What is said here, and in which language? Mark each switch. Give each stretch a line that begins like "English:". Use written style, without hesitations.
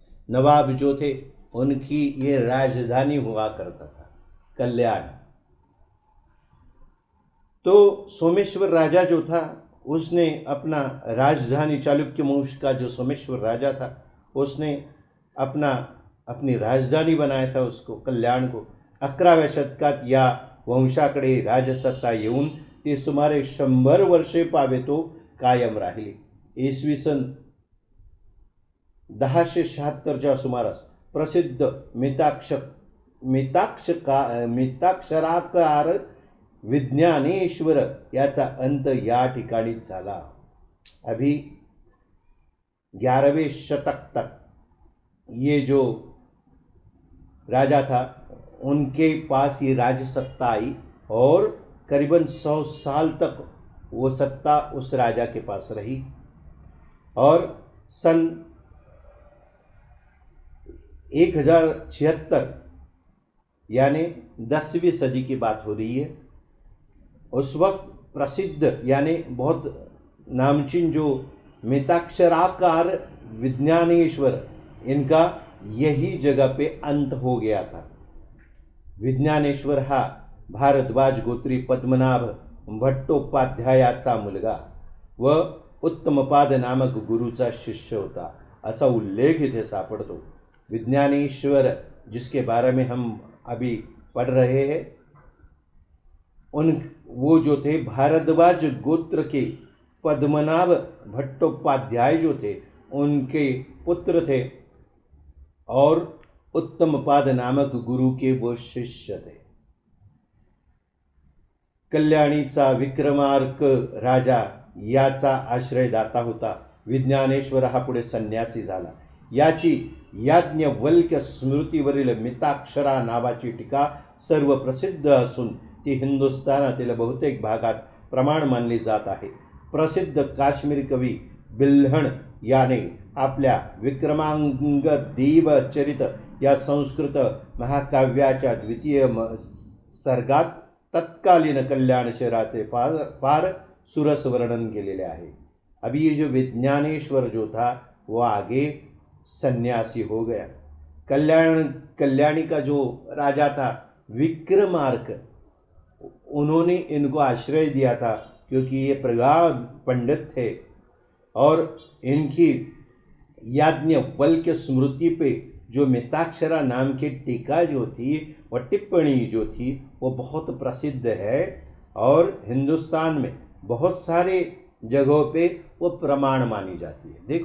Hindi: नवाब जो थे उनकी ये राजधानी हुआ करता था कल्याण। तो सोमेश्वर राजा जो था उसने अपना राजधानी, चालुक्य वंश का जो सोमेश्वर राजा था उसने अपनी राजधानी बनाया था उसको, कल्याण को।
Marathi: 11व्या शतकात या वंशाकडे राजसत्ता येऊन ती सुमारे 100 वर्षे पावे तो कायम राहिली। इसवी सन 1076च्या सुमारास प्रसिद्ध मिताक्षराकार विज्ञानेश्वर याचा अंत या ठिकाणीच झाला।
Hindi: अभी 11वें शतक तक ये जो राजा था उनके पास ये राजसत्ता आई और करीबन 100 साल तक वो सत्ता उस राजा के पास रही। और सन 1076 यानी 10वीं सदी की बात हो रही है। उस वक्त प्रसिद्ध यानी बहुत नामचीन जो मिताक्षराकार विज्ञानेश्वर, इनका यही जगह पे अंत हो गया था।
Marathi: विज्ञानेश्वर हा भारद्वाज गोत्री पद्मनाभ भट्टोपाध्यायाचा मुलगा व उत्तमपाद नामक गुरुचा शिष्य होता, असा उल्लेख इथे सापडतो।
Hindi: विज्ञानेश्वर जिसके बारे में हम अभी पढ़ रहे हैं, वो जो थे भारद्वाज गोत्र के पद्मनाभ भट्टोपाध्याय जो थे उनके पुत्र थे और उत्तमपाद नामक गुरु के वो शिष्य थे।
Marathi: कल्याणीचा विक्रमार्क राजा याचा आश्रयदाता होता। विज्ञानेश्वर हा पुढे संन्यासी झाला। याची याज्ञवल्क्य स्मृतीवरील मिताक्षरा नावाची टीका सर्व प्रसिद्ध असून ती हिंदुस्थानातील बहुतेक भागात प्रमाण मानली जात आहे। प्रसिद्ध काश्मीरी कवी बिल्हण याने आपल्या विक्रमांग देवचरित या संस्कृत महाकाव्याच्या द्वितीय सर्गात तत्कालीन कल्याण शहराचे फार सुरस वर्णन केलेले आहे।
Hindi: अभी ये जो विज्ञानेश्वर जो था वो आगे सन्यासी हो गया। कल्याणी का जो राजा था विक्रमार्क, उन्होंने इनको आश्रय दिया था क्योंकि ये प्रगाढ़ पंडित थे और इनकी याज्ञवल्क्य स्मृति पे जो मिताक्षरा नाम की टीका जो थी वह टिप्पणी जो थी वो बहुत प्रसिद्ध है और हिंदुस्तान में बहुत सारे जगहों पे वो प्रमाण मानी जाती है।